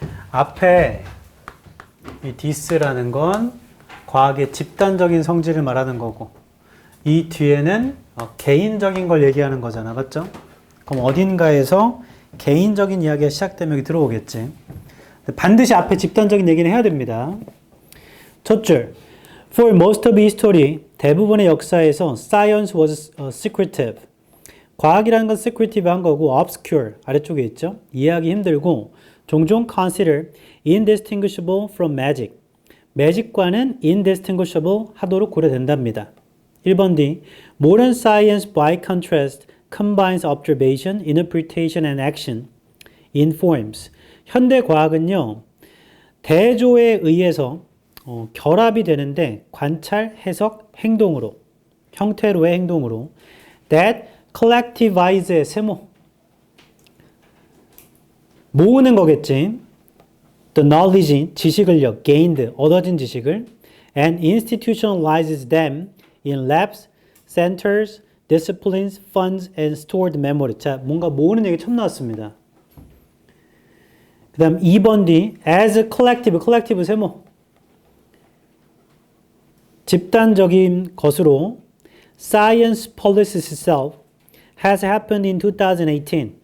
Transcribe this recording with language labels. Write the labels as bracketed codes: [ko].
[ko] 앞에 이 디스라는 건 과학의 집단적인 성질을 말하는 거고, 이 뒤에는 개인적인 걸 얘기하는 거잖아. 맞죠? 그럼 어딘가에서 개인적인 이야기가 시작되면 여기 들어오겠지. 반드시 앞에 집단적인 얘기는 해야 됩니다. 첫 줄. [en] For most of history, [ko] 대부분의 역사에서 [en] science was secretive. [ko] 과학이라는 건 secretive 한 거고 obscure 아래쪽에 있죠. 이해하기 힘들고 종종 [en] consider indistinguishable from magic. [ko] 매직과는 indistinguishable 하도록 고려된답니다. 1번 D. [en] Modern science by contrast combines observation, interpretation and action in forms. [ko] 현대 과학은요. 대조에 의해서 결합이 되는데 관찰, 해석, 행동으로 형태로의 행동으로 [en] that collectivize [ko] 의 세모 모으는 거겠지. [en] The knowledge, [ko] 지식을요. [en] gained, [ko] 얻어진 지식을 [en] and institutionalizes them in labs, centers, disciplines, funds and stored memory. [ko] 자, 뭔가 모으는 얘기 처음 나왔습니다. 그 다음 2번 [en] D as a collective [ko] 세모 집단적인 것으로 [en] science policies itself has happened in 2018.